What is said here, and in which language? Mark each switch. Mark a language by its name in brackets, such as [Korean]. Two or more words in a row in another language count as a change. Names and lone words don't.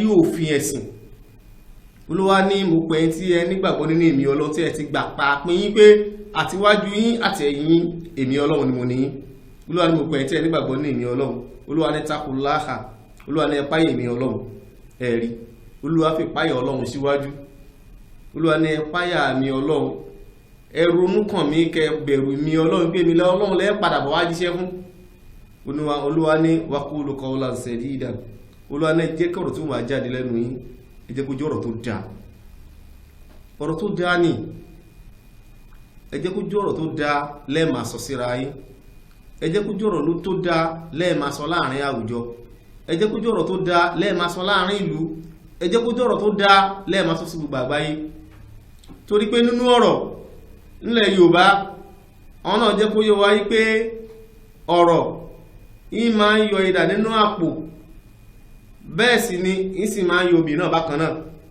[Yoruba] òfin ẹ̀sìn Olúwa ní mo pè tí ẹ nígbàgbọ́ nínú èmi Ọlọ́run tí ẹ ti gbà pa pín yín pé àtiwájú yín àti ẹ̀yìn èmi Ọlọ́run ni mo ní yín Olúwa ní mo pè tí ẹ nígbàgbọ́ nínú èmi Ọlọ́run Olúwa ní takuláhà Olúwa ní ẹ páyà èmi Ọlọ́run ẹ̀rí Olúwa fi páyà Ọlọ́run síwájú Olúwa ní ẹ páyà mi Ọlọ́run ẹ ronú kàn mí kẹ́ bẹ̀rù mi Ọlọ́run pé mi lẹ́ Ọlọ́run lẹ́ padà bọ̀ wá jíṣẹ́ fún Olúwa ní [Arabic] وقولوا قولا سديدا [Yoruba] Olúwa ní jẹ́ kọ̀rọ̀ tó wà jáde lẹ́nu yín ẹ jẹ́ kó jẹ́ ọ̀rọ̀ tó dáa ọ̀rọ̀ tó dáa ni ẹ jẹ́ kó jẹ́ ọ̀rọ̀ tó dáa lẹ́ẹ̀mà sọ síra yín ẹ jẹ́ kó jẹ́ ọ̀rọ̀ tó dáa lẹ́ẹ̀mà sọ láàrin àwùjọ ẹ jẹ́ kó jẹ́ ọ̀rọ̀ tó dáa lẹ́ẹ̀mà sọ láàrin ìlú ẹ jẹ́ kó jẹ́ ọ̀rọ̀ tó dáa lẹ́ẹ̀mà sọ sí gbogbo àgbáyé torí pé nínú ọ̀rọ̀ nílẹ̀ Yorùbá àwọn náà jẹ́ kó yé wa pé ọ̀rọ̀ yìí máa ń yọ idà nínú àpò bẹ́ẹ̀ sì ni yìí sì máa ń yọ obì náà bákan náà